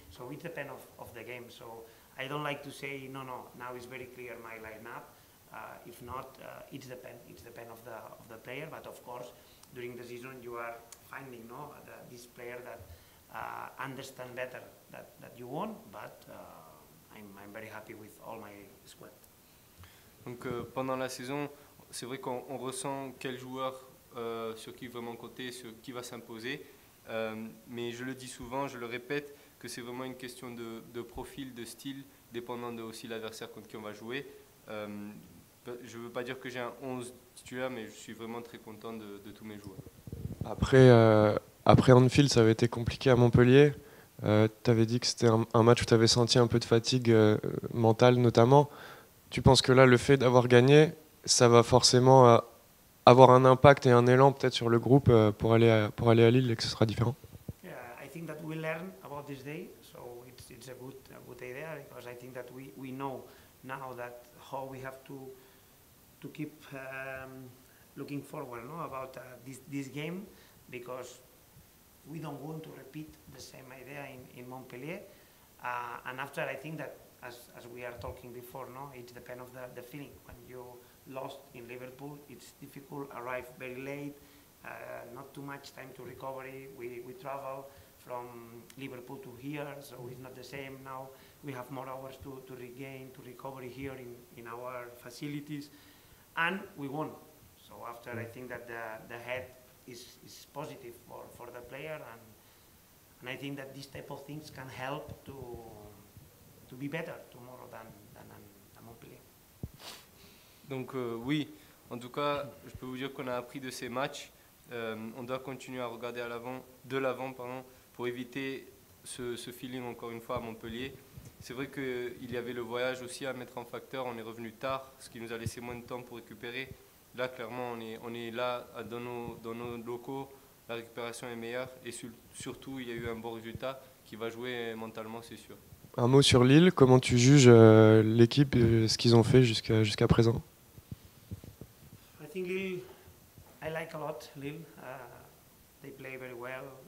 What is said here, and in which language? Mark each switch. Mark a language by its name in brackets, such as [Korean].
[English] So it depends of the game. So I don't like to say, no, now it's very clear my lineup. If not, it depends of the player. But of course, during the season, you are finding this player that understand better that you want. But I'm very happy with all my squad. [French] Donc pendant la saison, c'est vrai qu'on ressent quel joueur sur qui vraiment compter, sur qui va s'imposer. Mais je le dis souvent, je le répète, que c'est vraiment une question de profil, de style, dépendant de aussi l'adversaire contre qui on va jouer. Je ne veux pas dire que j'ai un 11 titulaire, mais je suis vraiment très content de tous mes joueurs. Après Anfield, ça avait été compliqué à Montpellier. Tu avais dit que c'était un match où tu avais senti un peu de fatigue mentale notamment. Tu penses que là, le fait d'avoir gagné, ça va forcément avoir un impact et un élan peut-être sur le groupe pour aller à Lille et que ce sera différent? [English] Yeah, I think that we learn about this day, so it's a good idea because I think that we know now that how we have to keep looking forward, about this game, because we don't want to repeat the same idea in Montpellier, and after I think that as we are talking before, it depends of the feeling. When you lost in Liverpool, it's difficult, arrive very late, not too much time to recovery. We travel from Liverpool to here, so it's not the same now. We have more hours to regain, to recovery here in our facilities, and we won. So after I think that the head is positive for the player, and I think that this type of things can help to be better tomorrow than Montpellier. [French] Donc oui, en tout cas, je peux vous dire qu'on a appris de ces matchs. On doit continuer à regarder de l'avant, pour éviter ce feeling encore une fois à Montpellier. C'est vrai qu'il y avait le voyage aussi à mettre en facteur. On est revenu tard, ce qui nous a laissé moins de temps pour récupérer. Là, clairement, on est là dans nos locaux. La récupération est meilleure et surtout, il y a eu un bon résultat qui va jouer mentalement, c'est sûr. Un mot sur Lille, comment tu juges l'équipe et ce qu'ils ont fait jusqu'à présent? [English] I think Lille, I like a lot Lille. They play very well.